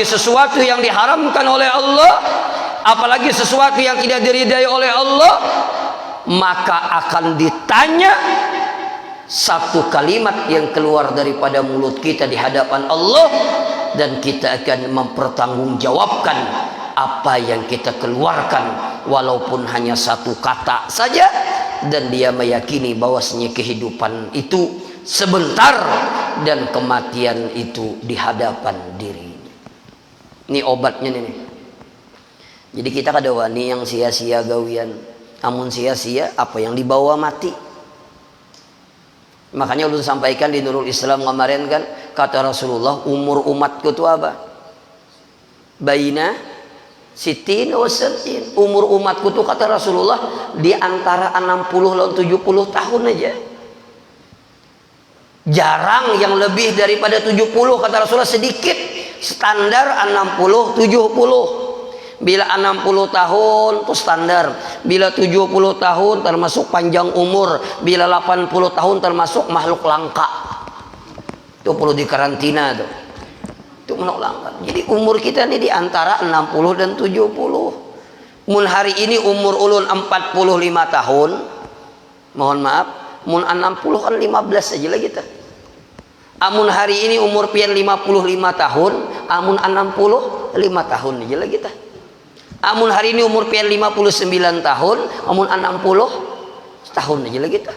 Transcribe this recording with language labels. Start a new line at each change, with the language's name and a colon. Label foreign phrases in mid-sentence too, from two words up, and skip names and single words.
Indonesian: sesuatu yang diharamkan oleh Allah, apalagi sesuatu yang tidak diridai oleh Allah, maka akan ditanya satu kalimat yang keluar daripada mulut kita di hadapan Allah, dan kita akan mempertanggungjawabkan apa yang kita keluarkan, walaupun hanya satu kata saja, dan dia meyakini bahwasanya kehidupan itu sebentar dan kematian itu di hadapan dirinya.
Banjar: Ini obatnya nih. Jadi kita kada wani yang sia-sia gawian, amun sia-sia apa yang dibawa mati.
Indonesian: Makanya ulun sampaikan di Nurul Islam kemarin kan, kata Rasulullah, umur umatku itu apa?
Arabic: بين ستين وسبعين.
Indonesian: Umur umatku itu kata Rasulullah di antara 60 dan 70 tahun aja. Jarang yang lebih daripada 70, kata Rasulullah, sedikit. Standar 60 70. Bila 60 tahun itu standar, bila 70 tahun termasuk panjang umur, bila 80 tahun termasuk makhluk langka. Itu perlu dikarantina tuh. Itu makhluk langka. Jadi umur kita ini di antara 60 dan 70.
Banjar: Mun hari ini umur ulun 45 tahun. Mohon maaf, mun 60 kan 15 aja lah kita. Amun hari ini umur pian 55 tahun, amun 65 tahun aja lah kita. Amun hari ini umur pian 59 tahun, amun 60 tahun aja lah kita.